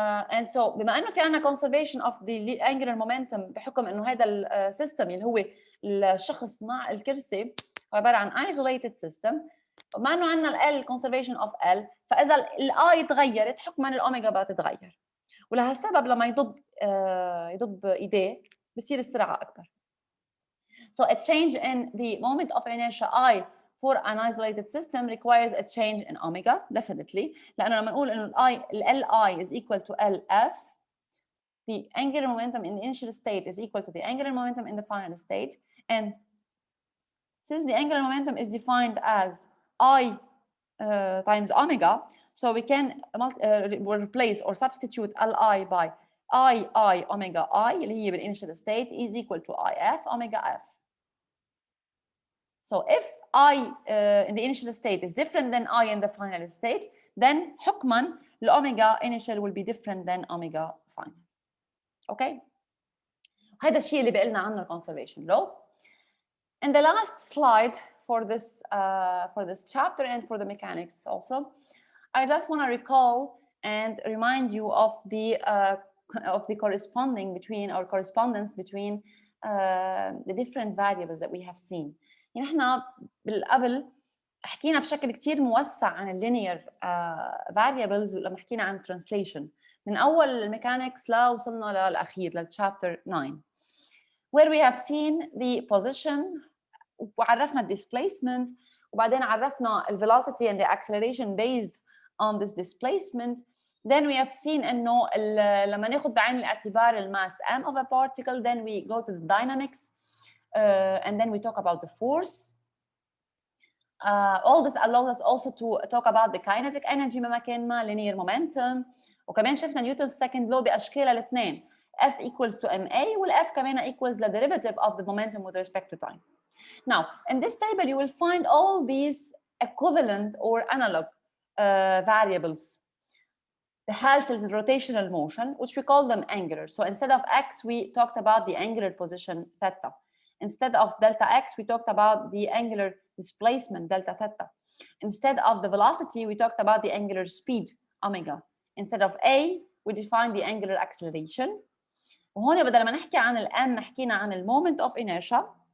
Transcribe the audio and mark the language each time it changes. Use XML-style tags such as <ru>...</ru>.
<en>And so</en> <ar>بما انه في عندنا conservation of the angular momentum بحكم انه هذا السيستم اللي هو الشخص مع الكرسي عباره عن isolated system، بما انه عندنا ال conservation of L، فاذا الاي تغيرت حكما الاوميجا بتتغير، ولهالسبب لما يضب ايديه بصير السرعه اكبر.</ar> <en>So a change in the moment of inertia I for an isolated system requires a change in omega definitely.</en> <ar>لأنه لما نقول إنه</ar> <en>Li is equal to Lf, the angular momentum in the initial state is equal to the angular momentum in the final state. And since the angular momentum is defined as I times omega, so we can replace or substitute Li by I omega I</en> <ar>اللي هي بال</ar> <en>initial state is equal to If omega F. So if I in the initial state is different than I in the final state, then</en> <ar>حكما</ar> <en>the omega initial will be different than omega final. Okay?</en> <ar>هذا الشيء اللي بقلنا عنه conservation law.</ar> <en>And the last slide for this chapter and for the mechanics also, I just want to recall and remind you of the corresponding between or correspondence between the different variables that we have seen.</en> <ar>يعني احنا بالقبل حكينا بشكل كتير موسع عن اللينير variables لما حكينا عن translation من اول الميكانكس لوصلنا للاخير للchapter 9</ar> <en>where we have seen the position</en> <ar>وعرفنا displacement وبعدين عرفنا</ar> <en>velocity and the acceleration based on this displacement. Then we have seen</en> <ar>انه لما ناخذ بعين الاعتبار الماس</ar> <en>m of a particle, then we go to the dynamics and then we talk about the force. All this allows us also to talk about the kinetic energy</en> <ar>بمكان ما,</ar> <en>linear momentum,</en> <ar>وكمان شفنا</ar> <en>Newton's second law</en> <ar>باشكالها الاثنين,</ar> <en>F equals to ma وال F كمان equals the derivative of the momentum with respect to time. Now in this table you will find all these equivalent or analog variables. The halt of the rotational motion, which we call them angular. So instead of x, we talked about the angular position theta. Instead of delta x, we talked about the angular displacement delta theta. Instead of the velocity, we talked about the angular speed omega. Instead of a, we defined the angular acceleration.</en> <ar>وهون بدل ما نحكي عن الm حكينا عن</ar> <en>the moment of inertia.</en>